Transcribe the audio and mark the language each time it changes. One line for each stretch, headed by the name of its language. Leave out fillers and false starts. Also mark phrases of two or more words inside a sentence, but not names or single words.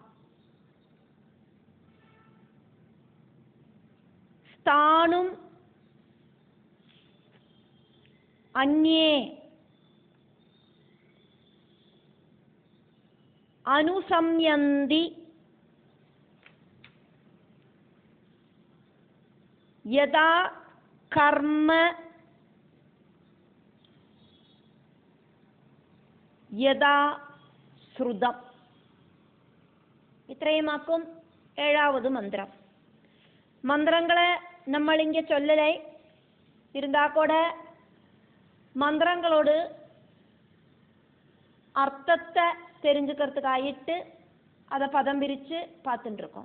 Sanskrit: സ്ഥാണും അന്യേ അനുസംയന്തി യഥാ കർമ്മ യഥാ ശ്രുതം.
Malayalam: ഇത്രയുമാക്കും 7வது മന്ത്രം.
Tamil: மந்திரங்களை நம்ம இங்கே சொல்லலை, இருந்தா கூட மந்திரங்களோடு அர்த்தத்தை தெரிஞ்சுக்கிறதுக்காயிட்டு அதை பதம் பிரித்து பார்த்துட்டு இருக்கோம்.